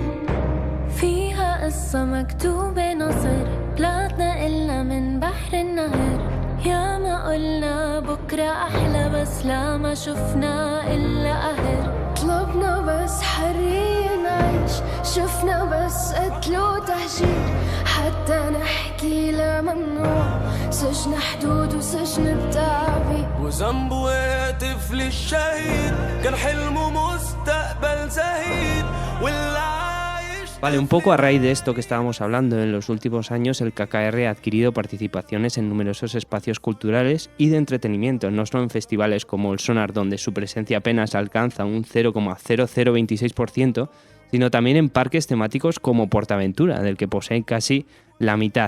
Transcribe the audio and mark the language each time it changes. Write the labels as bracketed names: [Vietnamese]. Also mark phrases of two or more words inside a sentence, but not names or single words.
[Arabic] فيها قصة مكتوبة نصر طلعتنا إلا من بحر النهر يا ما قلنا بكرة أحلى بس لا ما شفنا إلا قهر طلبنا بس حرية نعيش شفنا بس قتل وتهجير حتى نحكي لا ممنوع سجن حدود وسجن التعبير وذنبه يا طفل الشهيد كان حلمه مستقبل زهيد واللي [Spanish] Vale, un poco a raíz de esto que estábamos hablando, en los últimos años el KKR ha adquirido participaciones en numerosos espacios culturales y de entretenimiento, no solo en festivales como el Sonar, donde su presencia apenas alcanza un 0,0026%, sino también en parques temáticos como PortAventura, del que posee casi la mitad.